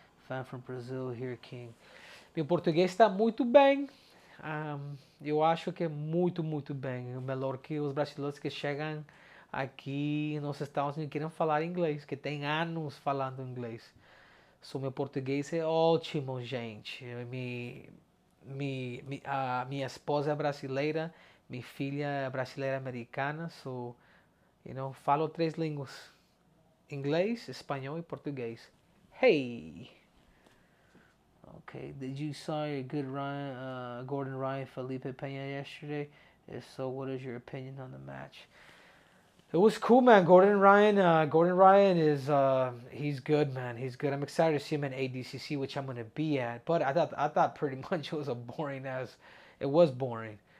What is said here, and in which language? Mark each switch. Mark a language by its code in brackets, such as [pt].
[en] Fan from Brazil here, King. [pt] Meu português está muito bem. Eu acho que é muito, muito bem. Melhor que os brasileiros que chegam aqui nos Estados Unidos e querem falar inglês, que tem anos falando inglês. Meu português é ótimo, gente. Minha esposa é brasileira, minha filha é brasileira americana, falo 3 línguas: inglês, espanhol e português. [en] Hey! Okay, did you saw a good Gordon Ryan, Felipe Pena yesterday? If so, what is your opinion on the match? It was cool, man. Gordon Ryan is he's good, man. He's good. I'm excited to see him in ADCC, which I'm gonna be at. But I thought pretty much it was boring.